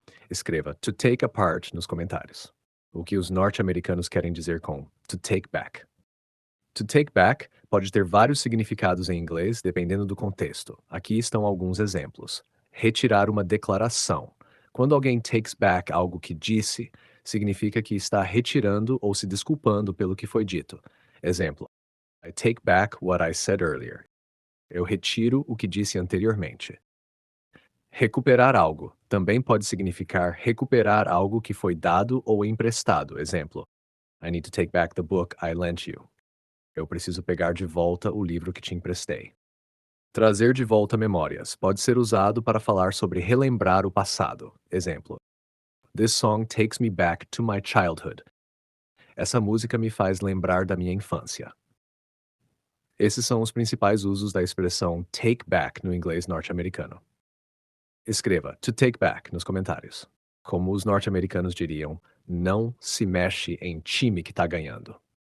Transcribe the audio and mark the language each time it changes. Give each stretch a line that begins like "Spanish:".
Portuguese: Escreva to take apart nos comentários. O que os norte-americanos querem dizer com to take back. To take back pode ter vários significados em inglês, dependendo do contexto. Aqui estão alguns exemplos. Retirar uma declaração. Quando alguém takes back algo que disse, significa que está retirando ou se desculpando pelo que foi dito.
English: Exemplo: I take back what I said earlier.
Portuguese: Eu retiro o que disse anteriormente. Recuperar algo também pode significar recuperar algo que foi dado ou emprestado.
English: Exemplo: I need to take back the book I lent you.
Portuguese: Eu preciso pegar de volta o livro que te emprestei. Trazer de volta memórias pode ser usado para falar sobre relembrar o passado.
English: Exemplo: This song takes me back to my childhood.
Portuguese: Essa música me faz lembrar da minha infância. Esses são os principais usos da expressão take back no inglês norte-americano. Escreva to take back nos comentários. Como os norte-americanos diriam, não se mexe em time que tá ganhando.